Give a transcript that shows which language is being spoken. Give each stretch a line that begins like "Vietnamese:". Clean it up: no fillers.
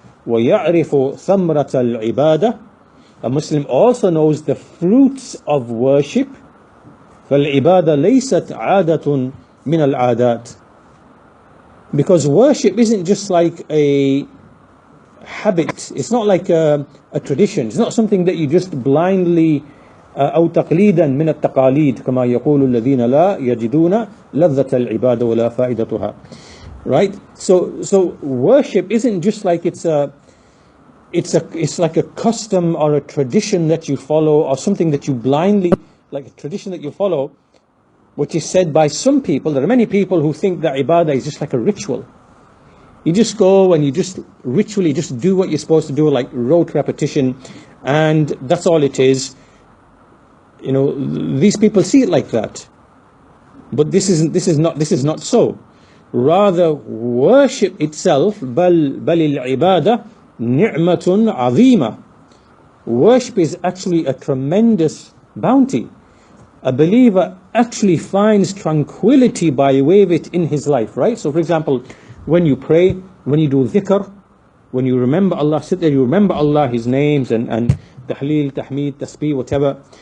Arabic: وَيَعْرِفُ ثَمْرَةَ الْعِبَادَةِ.
English: A Muslim also knows the fruits of worship.
Arabic: فَالْعِبَادَةِ لَيْسَتْ عَادَةٌ مِنَ الْعَادَاتِ.
English: Because worship isn't just like a habit. It's not like a tradition. It's not something that you just blindly
Arabic: أو تقليدا من التقاليد كما يقول الذين لا يجدون لذة العبادة ولا فائدتها.
English: Right? So worship isn't just like it's like a custom or a tradition that you follow, or something that you blindly, like a tradition that you follow, which is said by some people. There are many people who think that ibadah is just like a ritual. You just go and you just ritually just do what you're supposed to do, like rote repetition, and that's all it is. These people see it like that, but this is not so. Rather, worship itself,
Arabic: بل العبادة نعمة عظيمة.
English: Worship is actually a tremendous bounty. A believer actually finds tranquility by way of it in his life, right? So for example, when you pray, when you do dhikr, when you remember Allah, sit there, you remember Allah, His names, and tahleel, tahmeed, tasbih, whatever.